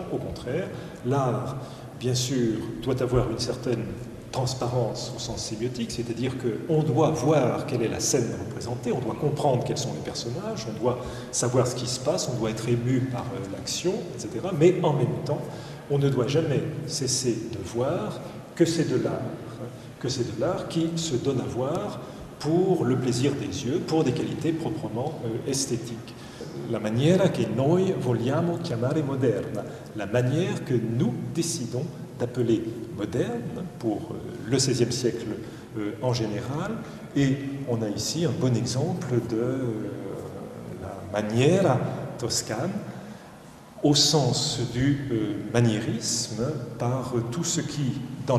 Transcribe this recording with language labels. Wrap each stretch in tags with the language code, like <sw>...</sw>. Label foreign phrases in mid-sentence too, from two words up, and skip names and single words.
<fr>Au contraire, l'art, bien sûr, doit avoir une certaine transparence au sens sémiotique, c'est-à-dire qu'on doit voir quelle est la scène représentée, on doit comprendre quels sont les personnages, on doit savoir ce qui se passe, on doit être ému par l'action, etc. Mais en même temps, on ne doit jamais cesser de voir que c'est de l'art qui se donne à voir pour le plaisir des yeux, pour des qualités proprement esthétiques.</fr> <it>La maniera che noi vogliamo chiamare moderna,</it> <fr>la manière que nous décidons d'appeler moderne pour le XVIe siècle en général. Et on a ici un bon exemple de la maniera toscane au sens du maniérisme par tout ce qui, dans</fr>